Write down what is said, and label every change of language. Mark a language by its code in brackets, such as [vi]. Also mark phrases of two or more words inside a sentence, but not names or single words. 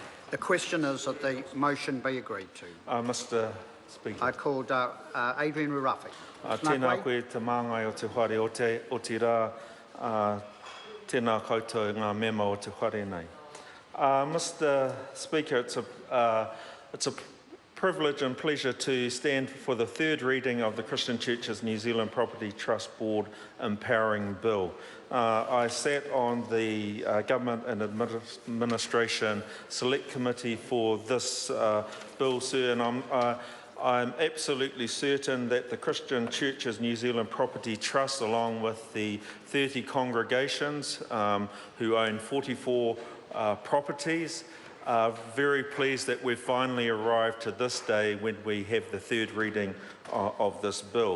[en] The question is that the motion be agreed to. Mr. Speaker. I called Adrian Rurafi. [mi] Tēnā koe te māngai o te whare o te rā, tēnā koutou ngā mema o te whare nei. [en] Mr. Speaker, it's a privilege and pleasure to stand for the third reading of the Christian Churches New Zealand Property Trust Board Empowering Bill. I sat on the Government and Administration Select Committee for this bill, sir, and I'm absolutely certain that the Christian Churches New Zealand Property Trust, along with the 30 congregations who own 44 properties, are very pleased that we've finally arrived to this day when we have the third reading of this bill.